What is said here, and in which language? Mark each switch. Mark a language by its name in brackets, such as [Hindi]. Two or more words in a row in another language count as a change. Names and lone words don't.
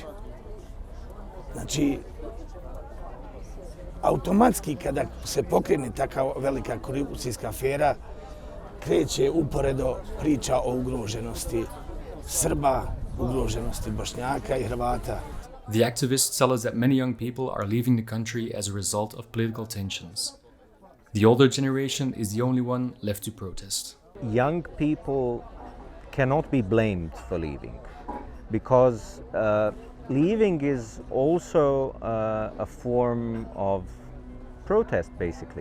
[Serbian] Znači, automatski kada se pokrene takva velika korupcijska afera, kreće uporedo priča o ugroženosti Srba, ugroženosti Bošnjaka i Hrvata. [English] The activists tell us that many young people are leaving the country as a result of political tensions. The older generation is the only one left to protest. Young people cannot be blamed for leaving because leaving is also a form of protest, basically.